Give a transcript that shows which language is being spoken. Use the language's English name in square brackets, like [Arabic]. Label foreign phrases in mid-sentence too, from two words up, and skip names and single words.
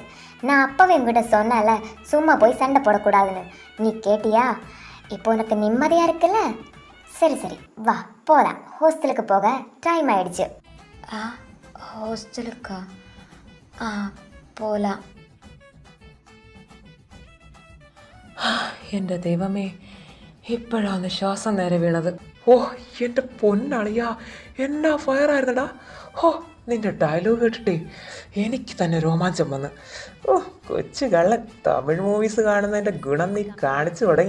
[Tamil] நான் அப்பவே உங்ககிட்ட சொன்னல, சும்மா போய் சண்டை போடக்கூடாதுன்னு. நீ கேட்டியா? இப்போ உனக்கு நிம்மதியாக இருக்குல்ல? சரி சரி, வா போகலாம். ஹாஸ்டலுக்கு போக டைம் ஆயிடுச்சு. ஹாஸ்டலுக்கா? போகலாம். [Malayalam] എൻ്റെ ദൈവമേ, ഇപ്പോഴാണ് ശ്വാസം നേരെ വീണത്. ഓ എൻ്റെ പൊന്നളിയാ, എന്നാ ഫയറായിരുന്നടാ. ഓ നിന്റെ ഡയലോഗ് കേട്ടിട്ടേ എനിക്ക് തന്നെ രോമാഞ്ചം വന്ന്. ഓ കൊച്ചു കള്ളൻ, തമിഴ് മൂവീസ് കാണുന്നതിൻ്റെ ഗുണം നീ കാണിച്ചു തുടങ്ങി.